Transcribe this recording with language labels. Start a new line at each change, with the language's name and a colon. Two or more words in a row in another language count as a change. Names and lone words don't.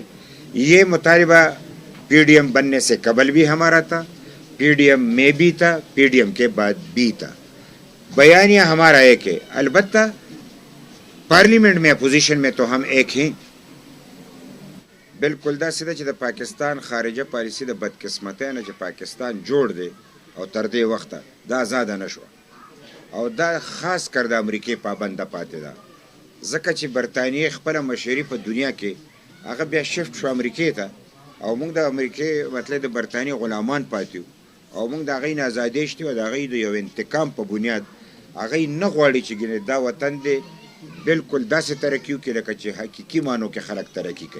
Urdu: یہ مطالبہ پی ڈی ایم بننے سے قبل بھی ہمارا تھا، پی ڈی ایم میں بھی تھا، پی ڈی ایم کے بعد بھی تھا. بیانیہ ہمارا ایک ہے، البتہ پارلیمنٹ میں اپوزیشن میں تو ہم ایک ہیں.
Pashto: بالکل دا سیدھا چې د پاکستان خارجه پالیسی د بدقسمتۍ نه چې پاکستان جوړ دی او تر دې وخته دا آزاده نه شوه، او دا خاص کر د امریکې پابنده پاتې ده، ځکه چې برطانیې خپله مشري په دنیا کې هغه بیا شفټ شو امریکې ته، او موږ د امریکې مطلب د برطانیې غلامان پاتې وو، او موږ د هغوی نه ازادي شتې وه، د هغوی د یو انتقام په بنیاد هغوی نه غواړي چې ګینې دا وطن دی بالکل داسې ترقي وکړي لکه چې حقیقي معنو کې خلک ترقي کوي.